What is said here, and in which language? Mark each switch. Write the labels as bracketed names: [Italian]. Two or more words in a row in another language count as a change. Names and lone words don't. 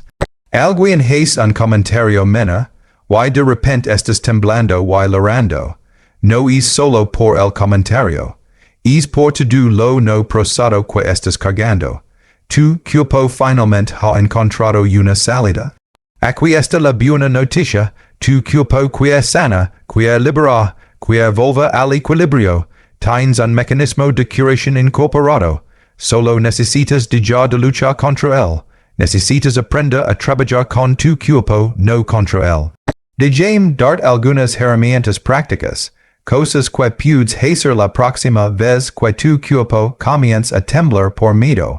[Spanish] Alguien hace un comentario menor. Y de repente estás temblando y llorando. No es solo por el comentario. Es por todo lo no procesado que estás cargando. Tu cuerpo finalmente ha encontrado una salida. Aquí esta la buena noticia, tu cuerpo quia sana, quia libera, quia volva al equilibrio, tienes un mecanismo de curación incorporado. Solo necesitas dejar de luchar contra él. Necesitas aprender a trabajar con tu cuerpo, no contra él. Déjame darte algunas herramientas prácticas, cosas que puedes hacer la próxima vez que tu cuerpo comience a temblar por miedo.